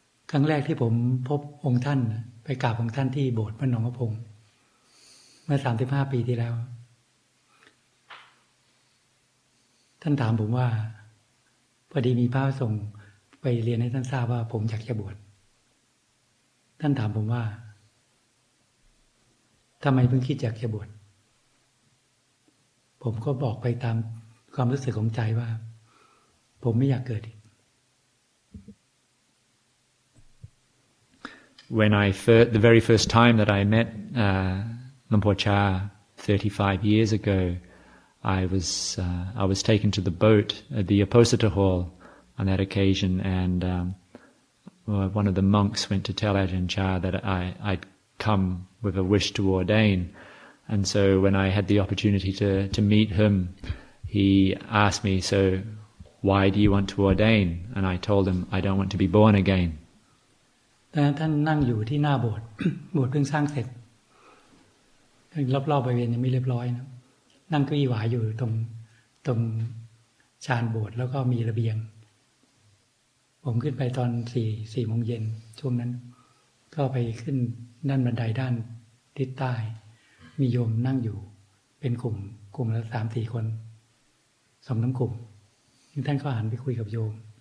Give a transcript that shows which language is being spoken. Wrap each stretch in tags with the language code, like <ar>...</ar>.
<th>ครั้งแรกที่ผมพบองค์ท่านไปกราบองค์ท่านที่โบสถ์พระหนองกระพงเมื่อ35 ปีที่แล้วท่านถามผมว่าพอดีมีพระส่งไปเรียนให้ท่านทราบว่าผมอยากจะบวชท่านถามผมว่าทำไมเพิ่งคิดอยากจะบวชผมก็บอกไปตามความรู้สึกของใจว่าผมไม่อยากเกิดอีก</th> <en>when the very first time that I met Luang Por Chah 35 years ago, I was taken to the boat at the Apostata Hall on that occasion, and one of the monks went to tell Ajahn Chah that I'd come with a wish to ordain. And so when I had the opportunity to meet him, he asked me, so why do you want to ordain? And I told him, I don't want to be born again.</en> <th>แต่ท่านนั่งอยู่ที่หน้าโบสถ์ โบสถ์เพิ่งสร้างเสร็จรอบๆบริเวณยังไม่เรียบร้อยนะนั่งเก้าอี้หวายอยู่ตรงชานโบสถ์แล้วก็มีระเบียงผมขึ้นไปตอน4 โมงเย็นช่วงนั้นก็ไปขึ้นด้านบันไดด้านทิศใต้มีโยมนั่งอยู่เป็นกลุ่มละ 3-4 คน2-3 กลุ่มท่านก็หันไปคุยกับโยม</th>